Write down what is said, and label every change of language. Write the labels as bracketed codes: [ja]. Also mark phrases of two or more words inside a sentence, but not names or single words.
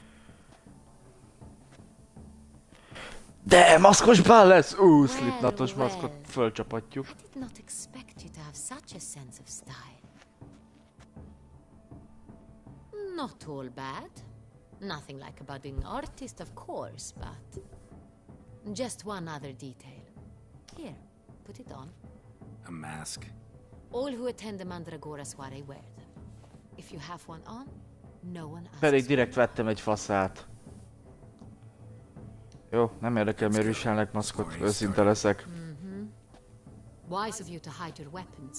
[hu] De maszkos bál lesz! Slipknotos maszkot fölcsapatjuk. [en] Not all bad. Nothing like a budding artist, of course, but just one other detail. Here, put it on. A mask? All who attend the Mandragora soiree wear them. If you have one on, no one asks. [hu] Pedig direkt vettem egy faszát. Jó, nem érdekel, miért viselnek maszkot, őszinte leszek. [en] Wise of you to hide your weapons.